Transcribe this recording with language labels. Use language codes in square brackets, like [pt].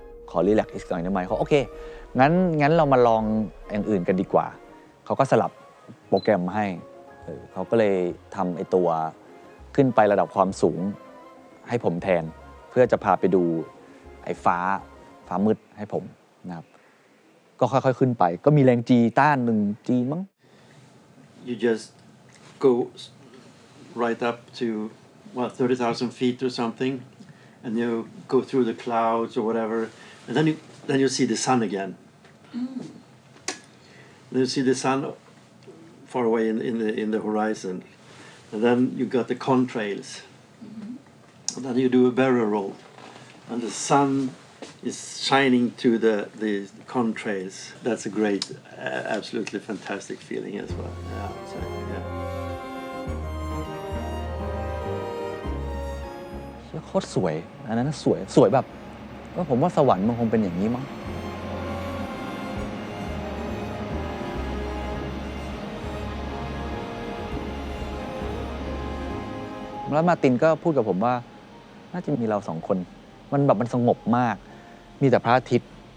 [th] ขอรีแลกซ์อีกหน่อยได้ไหมเขาโอเคงั้นเรามาลองอย่างอื่นกันดีกว่าเขาก็สลับโปรแกรมให้เขาก็เลยทำไอ้ตัวขึ้นไประดับความสูงให้ผมแทนเพื่อจะพาไปดูไอ้ฟ้ามืดให้ผมนะครับก็ค่อยๆขึ้นไปก็มีแรง G ต้าน1G มั้ง [en] You just go right up to 30,000 feet or something and you go through the clouds or whatever and then you see the sun again. Then you see the sun far away in the horizon. And then you got the contrails. And then you do a barrel roll. And the sun is shining to the contrails. That's a great, absolutely fantastic feeling as well. Yeah. [th] โคตรสวยอันนั้นสวยแบบว่าผมว่าสวรรค์มันคงเป็นอย่างนี้มั้งแล้วมาร์ตินก็พูดกับผมว่าน่าจะมีเราสองคนมันแบบมันสงบมากมีแต่พระอาทิตย์